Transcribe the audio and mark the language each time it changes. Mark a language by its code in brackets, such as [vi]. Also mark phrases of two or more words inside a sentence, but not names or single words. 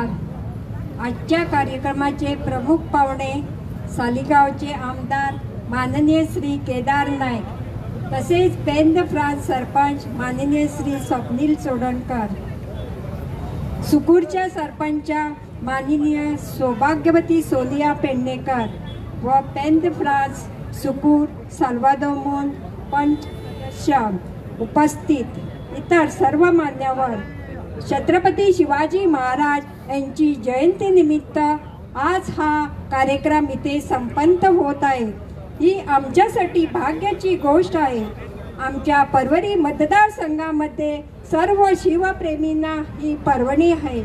[mr] आजच्या कार्यक्रमाचे प्रमुख पाहुणे सालिगावचे आमदार माननीय श्री केदार नायक, तसेच पेन्ना फ्रांस सरपंच माननीय श्री स्वप्नील चोडणकर, सुकूरच्या सरपंचा माननीय सौभाग्यवती सोनिया पेडणेकर व पेन्ना फ्रांस सुकूर साल्वादोमोन पंच सदस्य उपस्थित इतर सर्व मान्यवर, छत्रपती शिवाजी महाराज यांची जयंती निमित्त आज हा कार्यक्रम इथे संपन्न होत आहे. ही आमच्यासाठी भाग्याची गोष्ट आहे. आमच्या परवरी मतदारसंघामध्ये सर्व शिवप्रेमींना ही पर्वणी आहे.